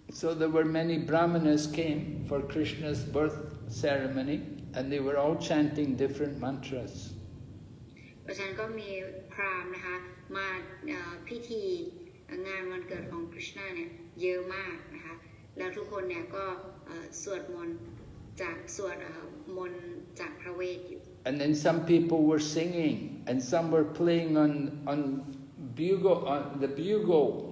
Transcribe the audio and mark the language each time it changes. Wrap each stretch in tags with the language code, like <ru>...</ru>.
<en>So there were many brahmanas came for Krishna's birth ceremony, and they were all chanting different mantras.</en> <th>เพราะฉะนั้นก็มีพราหมณ์นะคะมาพิธีงานวันเกิดของคริชนาเนี่ยเยอะมากนะคะแล้วทุกคนเนี่ยก็สวดมนต์จากมนต์จากพระเวทอยู่</th> <en>And then some people were singing, and some were playing on bugle, on the bugle.</en>